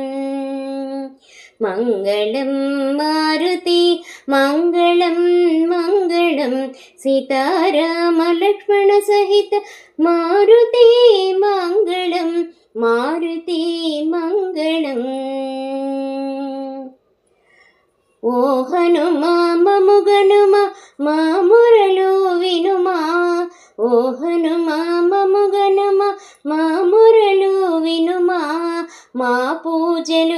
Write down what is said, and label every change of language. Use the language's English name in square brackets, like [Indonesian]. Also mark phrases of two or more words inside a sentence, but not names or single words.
[Malayalam] മംഗളം മാരുതി മംഗളം മംഗളം സീതാരാമ ലക്ഷ്മണ സഹിത മാരുതി മംഗളം മാരുതി മംഗളം ఓ [Telugu] హనుమా మము గనుమా మా మురలు వినుమా ఓ హనుమా మము గనుమా మా మురలు వినుమా మా పూజలు